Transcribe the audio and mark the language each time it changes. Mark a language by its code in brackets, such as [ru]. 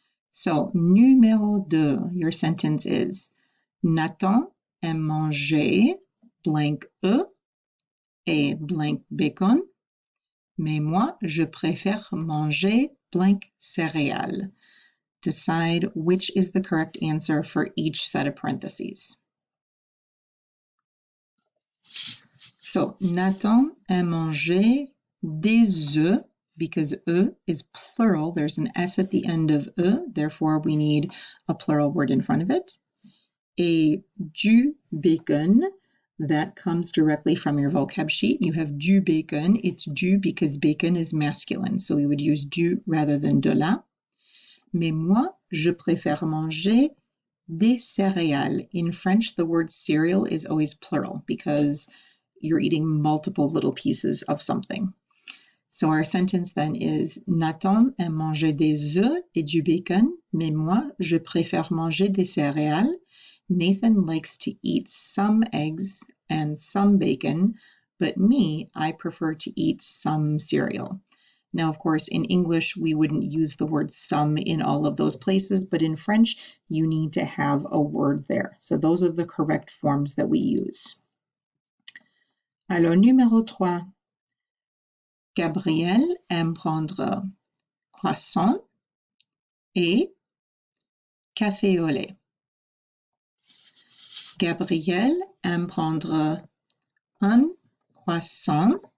[fr] So, numéro 2, [en] your sentence is [fr] Nathan aime manger blank œuf et blank bacon, mais moi, je préfère manger blank céréales. [en] Decide which is the correct answer for each set of parentheses. [fr] So, Nathan aime manger des œufs, [en] because œufs is plural. There's an S at the end of œufs, therefore we need a plural word in front of it. [fr] Et du bacon, [en] that comes directly from your vocab sheet. You have du bacon. It's du because bacon is masculine, so we would use du rather than de la. [fr] Mais moi, je préfère manger des céréales. [en] In French, the word cereal is always plural because you're eating multiple little pieces of something. So our sentence then is [fr] Nathan aime manger des œufs et du bacon, mais moi, je préfère manger des céréales. [en] Nathan likes to eat some eggs and some bacon, but me, I prefer to eat some cereal. Now, of course, in English, we wouldn't use the word some in all of those places, but in French, you need to have a word there. So those are the correct forms that we use. [fr] Alors, numéro 3. Gabriel aime prendre croissant et café au lait. Gabriel aime prendre un croissant.